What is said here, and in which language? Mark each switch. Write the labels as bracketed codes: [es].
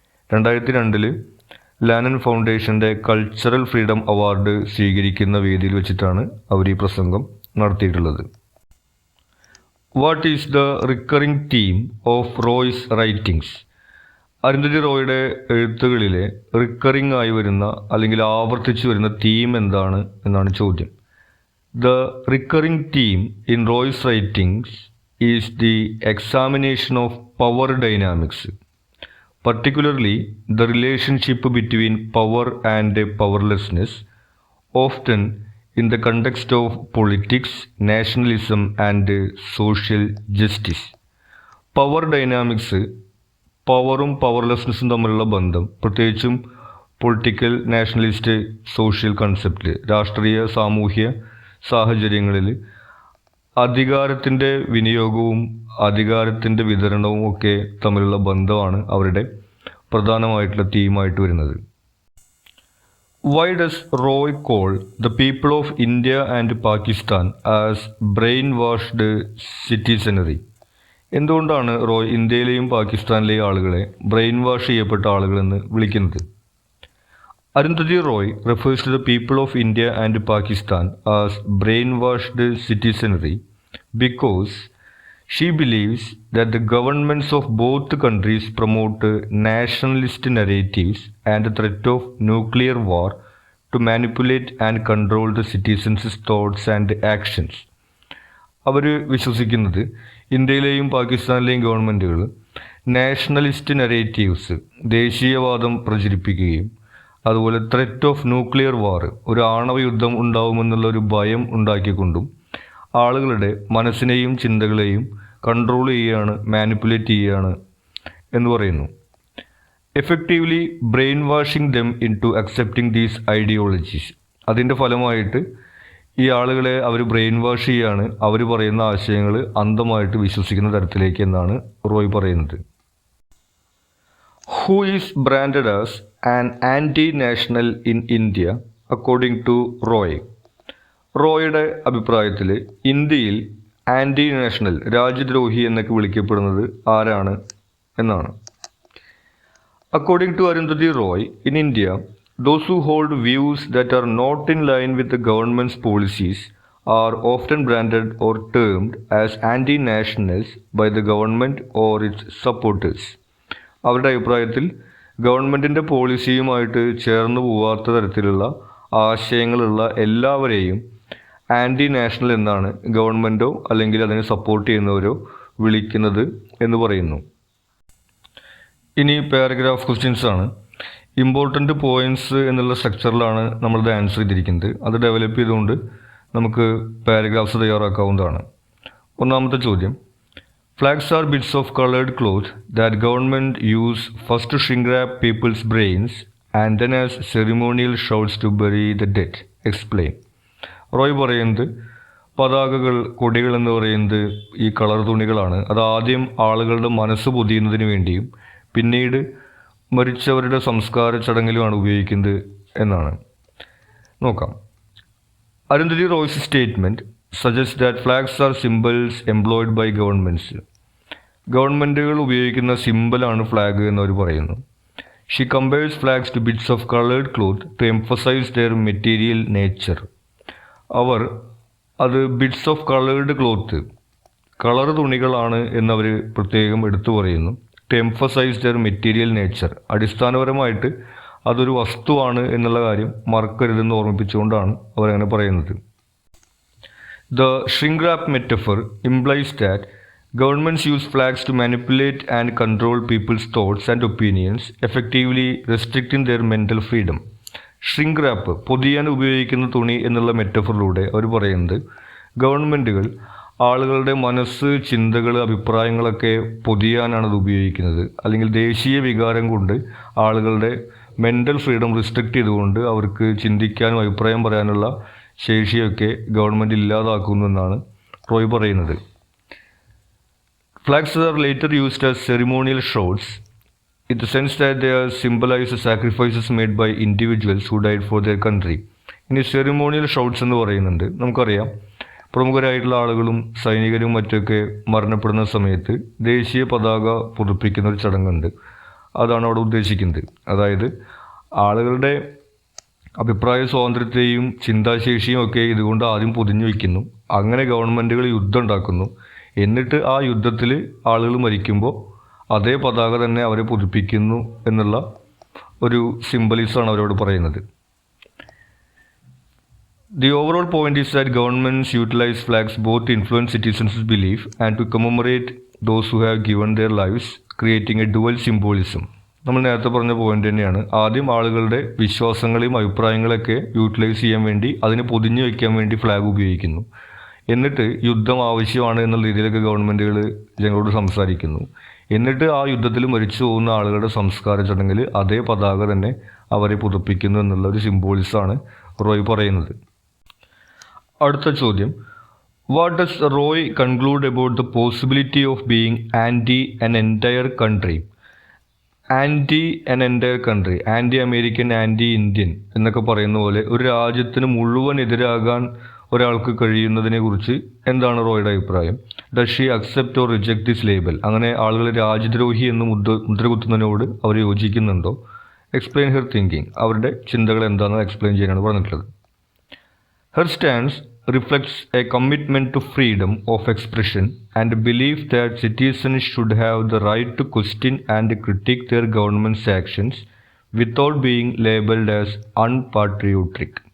[ml] 2002 ലാനൻ ഫൗണ്ടേഷൻ്റെ cultural freedom award സ്വീകരിക്കുന്ന വേദിയിൽ വെച്ചിട്ടാണ് അവർ ഈ പ്രസംഗം നടത്തിയിട്ടുള്ളത്. [en] What is the recurring theme of Roy's writings? [ml] Arundhati റോയുടെ എഴുത്തുകളിലെ recurring ആയി വരുന്ന അല്ലെങ്കിൽ ആവർത്തിച്ചു വരുന്ന തീം എന്താണ് എന്നാണ് ചോദ്യം. [en] The recurring theme in Roy's writings is the examination of power dynamics, particularly the relationship between power and powerlessness, often in the context of politics, nationalism and social justice. [ml] Power dynamics, പവറും പവർലെസ്നെസ്സും തമ്മിലുള്ള ബന്ധം, പ്രത്യേകിച്ചും political, nationalist, social കൺസെപ്റ്റിൽ, രാഷ്ട്രീയ സാമൂഹ്യ സാഹചര്യങ്ങളിൽ അധികാരത്തിൻ്റെ വിനിയോഗവും അധികാരത്തിൻ്റെ വിതരണവും ഒക്കെ തമ്മിലുള്ള ബന്ധമാണ് അവരുടെ പ്രധാനമായിട്ടുള്ള തീമായിട്ട് വരുന്നത്. [en] Why does Roy call the people of India and Pakistan as brainwashed citizenry? [ml] എന്തുകൊണ്ടാണ് റോയ് ഇന്ത്യയിലെയും പാകിസ്ഥാനിലെയും ആളുകളെ ബ്രെയിൻ വാഷ് ചെയ്യപ്പെട്ട ആളുകളെന്ന് വിളിക്കുന്നത്? [en] Arundhati Roy refers to the people of India and Pakistan as brainwashed citizenry because she believes that the governments of both countries promote nationalist narratives and the threat of nuclear war to manipulate and control the citizens' thoughts and actions. [ml] അവർ വിശ്വസിക്കുന്നത് ഇന്ത്യയിലെയും പാകിസ്ഥാനിലെയും ഗവൺമെൻറ്റുകൾ nationalist narratives, ദേശീയവാദം പ്രചരിപ്പിക്കുകയും അതുപോലെ [en] threat of nuclear war, [ml] ഒരു ആണവ യുദ്ധം ഉണ്ടാവുമെന്നുള്ള ഒരു ഭയം ഉണ്ടാക്കിക്കൊണ്ടും ആളുകളുടെ മനസ്സിനെയും ചിന്തകളെയും കൺട്രോൾ ചെയ്യുകയാണ്, മാനിപ്പുലേറ്റ് ചെയ്യുകയാണ് എന്ന് പറയുന്നു. [en] Effectively brainwashing them into accepting these ideologies. [ml] അതിൻ്റെ ഫലമായിട്ട് ഈ ആളുകളെ അവർ ബ്രെയിൻ വാഷ് ചെയ്യുകയാണ്, അവർ പറയുന്ന ആശയങ്ങൾ അന്ധമായിട്ട് വിശ്വസിക്കുന്ന തരത്തിലേക്ക് എന്നാണ് റോയ് പറയുന്നത്. [en] Who is branded as an anti-national in India according to Roy? [ml] റോയുടെ അഭിപ്രായത്തിൽ ഇന്ത്യയിൽ ആൻറ്റി നാഷണൽ, രാജ്യദ്രോഹി എന്നൊക്കെ വിളിക്കപ്പെടുന്നത് ആരാണ് എന്നാണ്. [en] According to Arundhati Roy, in India, those who hold views that are not in line with the government's policies are often branded or termed as anti-nationals by the government or its supporters. [ml] അവരുടെ അഭിപ്രായത്തിൽ ഗവൺമെൻറ്റിൻ്റെ പോളിസിയുമായിട്ട് ചേർന്ന് പോവാത്ത തരത്തിലുള്ള ആശയങ്ങളുള്ള എല്ലാവരെയും anti national എന്നാണ് ഗവൺമെൻറ്റോ അല്ലെങ്കിൽ അതിനെ സപ്പോർട്ട് ചെയ്യുന്നവരോ വിളിക്കുന്നത് എന്ന് പറയുന്നു. ഇനി പാരഗ്രാഫ് ക്വസ്റ്റ്യൻസ് ആണ്. ഇമ്പോർട്ടൻ്റ് പോയിൻറ്റ്സ് എന്നുള്ള സ്ട്രക്ചറിലാണ് നമ്മളിത് ആൻസർ ചെയ്തിരിക്കുന്നത്. അത് ഡെവലപ്പ് ചെയ്തുകൊണ്ട് നമുക്ക് പാരഗ്രാഫ്സ് തയ്യാറാക്കാവുന്നതാണ്. ഒന്നാമത്തെ ചോദ്യം, [en] Flags are bits of colored cloth that government use first to shrink wrap people's brains and then as ceremonial shrouds to bury the dead. Explain. [ml] Roy പറയുന്നത് പതാകകൾ, കൊടികൾ എന്ന് പറയുന്നത് ഈ കളർ തുണികളാണ്. അത് ആദ്യം ആളുകളുടെ മനസ്സ് പൊതിയുന്നതിന് വേണ്ടിയും പിന്നീട് മരിച്ചവരുടെ സംസ്കാര ചടങ്ങിലുമാണ് ഉപയോഗിക്കുന്നത് എന്നാണ്. നോക്കാം. [en] Arundhati Roy's statement suggests that flags are symbols employed by governments. [ml] ഗവൺമെൻറ്റുകൾ ഉപയോഗിക്കുന്ന സിമ്പലാണ് ഫ്ലാഗ് എന്നവർ പറയുന്നു. [en] She compares flags to bits of coloured cloth to emphasise their material nature. [ml] അവർ അത് [en] bits of coloured cloth, [ml] colour തുണികളാണ് എന്നവർ പ്രത്യേകം എടുത്തു പറയുന്നു. [en] to emphasise their material nature, [ml] അടിസ്ഥാനപരമായിട്ട് അതൊരു വസ്തുവാണ് എന്നുള്ള കാര്യം മറക്കരുതെന്ന് ഓർമ്മിപ്പിച്ചുകൊണ്ടാണ് അവരങ്ങനെ പറയുന്നത്. [en] The shrink wrap metaphor implies that governments use flags to manipulate and control people's thoughts and opinions, effectively restricting their mental freedom. [ml] Shrink rap, പൊതിയാൻ ഉപയോഗിക്കുന്ന തുണി എന്നുള്ള മെറ്റഫറിലൂടെ അവർ പറയുന്നത് ഗവൺമെൻറ്റുകൾ ആളുകളുടെ മനസ്സ്, ചിന്തകൾ, അഭിപ്രായങ്ങളൊക്കെ പൊതിയാനാണ് അത് ഉപയോഗിക്കുന്നത്. അല്ലെങ്കിൽ ദേശീയ വികാരം കൊണ്ട് ആളുകളുടെ മെൻ്റൽ ഫ്രീഡം റിസ്ട്രിക്റ്റ് ചെയ്തുകൊണ്ട് അവർക്ക് ചിന്തിക്കാനും അഭിപ്രായം പറയാനുള്ള ശേഷിയൊക്കെ ഗവൺമെൻറ് ഇല്ലാതാക്കുന്നു എന്നാണ് റോയ് പറയുന്നത്. [en] Flags are later used as ceremonial shrouds in the sense that they are symbolize sacrifices made by individuals who died for their country. [ml] ഇനി സെറിമോണിയൽ ഷൗട്ട്സ് എന്ന് പറയുന്നുണ്ട്. നമുക്കറിയാം, പ്രമുഖരായിട്ടുള്ള ആളുകളും സൈനികരും മറ്റൊക്കെ മരണപ്പെടുന്ന സമയത്ത് ദേശീയ പതാക പുതുപ്പിക്കുന്ന ഒരു ചടങ്ങുണ്ട്. അതാണ് അവിടെ ഉദ്ദേശിക്കുന്നത്. അതായത് ആളുകളുടെ അഭിപ്രായ സ്വാതന്ത്ര്യത്തെയും ചിന്താശേഷിയും ഒക്കെ ഇതുകൊണ്ട് ആദ്യം പൊതിഞ്ഞു വയ്ക്കുന്നു. അങ്ങനെ ഗവൺമെൻറ്റുകൾ യുദ്ധം ഉണ്ടാക്കുന്നു. എന്നിട്ട് ആ യുദ്ധത്തിൽ ആളുകൾ മരിക്കുമ്പോൾ അതേ പതാക തന്നെ അവരെ പുതുപ്പിക്കുന്നു എന്നുള്ള ഒരു സിംബലിസമാണ് അവരോട് പറയുന്നത്. [en] The overall point is that governments utilize flags both to influence citizens' belief and to commemorate those who have given their lives, creating a dual symbolism. [ml] നമ്മൾ നേരത്തെ പറഞ്ഞ പോയിന്റ് തന്നെയാണ്. ആദ്യം ആളുകളുടെ വിശ്വാസങ്ങളെയും അഭിപ്രായങ്ങളൊക്കെ യൂട്ടിലൈസ് ചെയ്യാൻ വേണ്ടി, അതിനെ പൊതിഞ്ഞു വയ്ക്കാൻ വേണ്ടി ഫ്ലാഗ് ഉപയോഗിക്കുന്നു. എന്നിട്ട് യുദ്ധം ആവശ്യമാണ് എന്നുള്ള രീതിയിലൊക്കെ ഗവൺമെൻറ്റുകൾ ജനങ്ങളോട് സംസാരിക്കുന്നു. എന്നിട്ട് ആ യുദ്ധത്തിൽ മരിച്ചു പോകുന്ന ആളുകളുടെ സംസ്കാര ചടങ്ങിൽ അതേ പതാക തന്നെ അവരെ പുതുപ്പിക്കുന്നു എന്നുള്ള ഒരു സിംബോളിസമാണ് റോയ് പറയുന്നത്. അടുത്ത ചോദ്യം, [en] What does Roy conclude about the possibility of being anti an entire country? Anti an entire country, [ml] anti American, anti Indian എന്നൊക്കെ പറയുന്ന പോലെ ഒരു രാജ്യത്തിന് മുഴുവൻ എതിരാകാൻ ഒരാൾക്ക് കഴിയുന്നതിനെ കുറിച്ച് എന്താണ് റോയുടെ അഭിപ്രായം? [en] Does she accept or reject this label? [ml] അങ്ങനെ ആളുകൾ രാജ്യദ്രോഹി എന്ന് മുദ്ര കുത്തുന്നതിനോട് അവർ യോജിക്കുന്നുണ്ടോ? [en] explain her thinking, [ml] അവരുടെ ചിന്തകൾ എന്താണെന്ന് എക്സ്പ്ലെയിൻ ചെയ്യാനാണ് പറഞ്ഞിട്ടുള്ളത്. [en] Her stance reflects a commitment to freedom of expression and a belief that citizens should have the right to question and critique their government's actions without being labeled as unpatriotic.